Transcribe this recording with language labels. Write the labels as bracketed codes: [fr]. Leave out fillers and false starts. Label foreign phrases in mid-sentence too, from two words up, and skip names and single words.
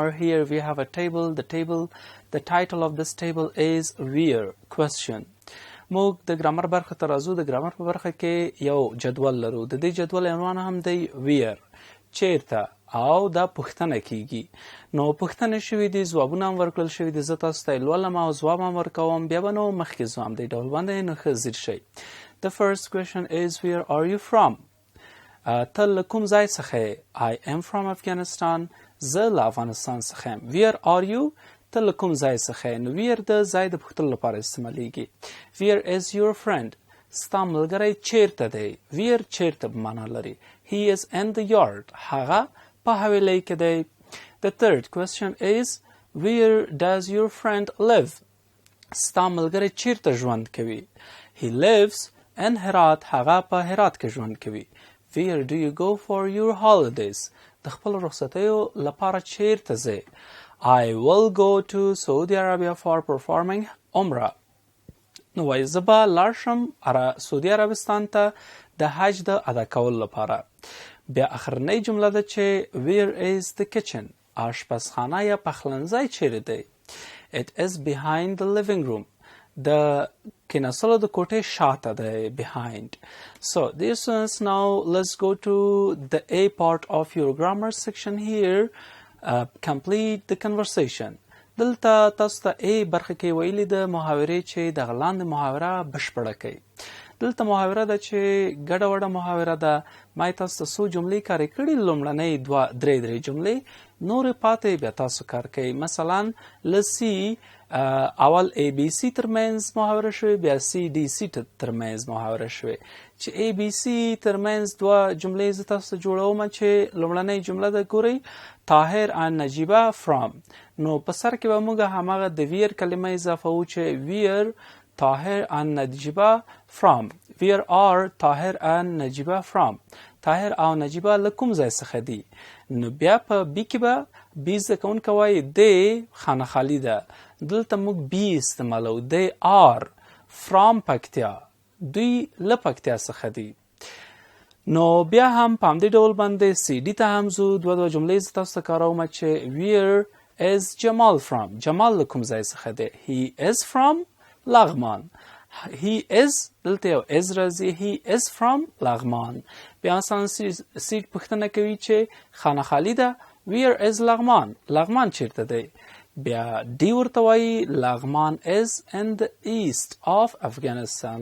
[en] Here we have a table. The title of this table is where question. [ps] موږ د ګرامر برخه ته راځو. د ګرامر په برخه کې یو جدول لرو. د دې جدول عنوان هم دی where، چیرته، او دا پوښتنه کیږي. نو پوښتنه شوي دي، ځوابونه هم ورکړل شوي دي. زه تاسو ته لولم او ځواب هم ورکوم، بیا به نو مخکې ځوم. دې ډول باندې نو ښه ځیر شئ. [en] The first question is, where are you from? [ps] ته له کوم ځای څخه یې؟ [en] I am from Afghanistan. [ps] زه له افغانستان څخه یم. [en] Where are you? [ps] ته له کوم ځای څخه یې؟ نو where د ځای د پوښتلو لپاره استعمالیږي. [en] Where is your friend? [ps] ستا ملګری چیرته دی؟ where چیرته په معنا لري. [en] He is in the yard. [ps] هغه په حویلۍ کې دی. [en] The third question is, where does your friend live? [ps] ستا ملګری چیرته ژوند کوي؟ [en] He lives in Herat. [ps] هغه په هرات کې ژوند کوي. [en] Where do you go for your holidays? [ps] د خپل رخصتیو لپاره چیرته ځې؟ [en] I will go to Saudi Arabia for performing Umrah. [ps] نو وایي زه به لاړ شم سعودي عربستان ته د حج د ادا کولو لپاره. بیا اخرنۍ جمله ده چې [en] where is the kitchen? [ps] آشپزخانه یا پخلنځی چیرې دی؟ [en] It is behind the living room. [ps] د کیناستلو د کوټې شاته دی، [en] behind. So dear students, now let's go to the A part of your grammar section here. Complete the conversation. [ps] دلته تاسو ته A برخه کې ویلي د محاورې چې د لاندې محاوره بشپړه کړئ. دلته محاوره ده چې ګډه وډه محاوره ده. ما یې تاسو ته څو جملې کارې کړي، لومړنۍ درې جملې، نورې پاتې بیا تاسو کار کوئ. مثلا له C اول ABC ترمنځ محاوره شوې، بیا CDC ترمنځ محاوره شوې. چې ABC ترمنځ دوه جملې زه تاسو ته جوړوم چې لومړنۍ جمله ده ګورئ، طاهر and نجیبه from. نو په سر کې به موږ هماغه د ویر کلمه اضافه وو چې where طاهر and نجیبه from. [en] where are طاهر and نجیبه from. [ps] طاهر او نجیبه له کوم ځای څخه دي؟ نو بیا په B کې به B زده کوونکی وایي دی خانه خالي ده. دلته موږ B استعمالو. [en] they are from [ps] پکتیا، دوی له پکتیا څخه دي. نو بیا هم په همدې ډول باندې CD ته هم ځو. دوه جملې زه تاسو ته کاروم چې [en] where is [ps] جمال from. جمال له کوم ځای څخه دی؟ [en] he is from [ps] لغمان. [en] he is [ps] دلته یو [en] is راځي. he is from لغمان. [ps] بیا مثلا سیټ پوښتنه کوي چې خانه خالي ده. [en] where is [ps] لغمان؟ لغمان چیرته دی؟ بیا دی ورته وایي لغمان [en] is in the east of Afghanistan.